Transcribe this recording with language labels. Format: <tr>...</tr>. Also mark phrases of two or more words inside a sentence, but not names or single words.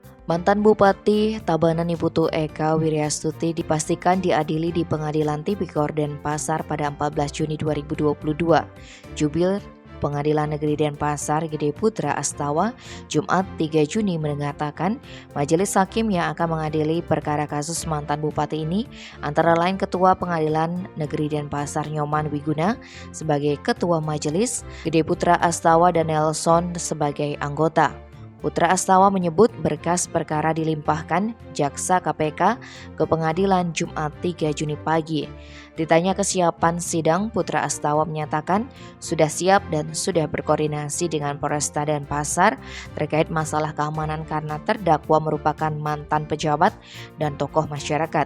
<id>Mantan Bupati Tabanan Iputu Eka Wiryastuti dipastikan diadili di Pengadilan Tipikor Denpasar pada 14 Juni 2022. Jubir Pengadilan Negeri Denpasar Gede Putra Astawa Jumat 3 Juni mengatakan majelis hakim yang akan mengadili perkara kasus mantan bupati ini antara lain Ketua Pengadilan Negeri Denpasar Nyoman Wiguna sebagai Ketua Majelis, Gede Putra Astawa dan Nelson sebagai anggota. Putra Astawa menyebut berkas perkara dilimpahkan Jaksa KPK ke pengadilan Jumat 3 Juni pagi. Ditanya kesiapan sidang, Putra Astawa menyatakan sudah siap dan sudah berkoordinasi dengan Polresta Denpasar terkait masalah keamanan karena terdakwa merupakan mantan pejabat dan tokoh masyarakat.</id>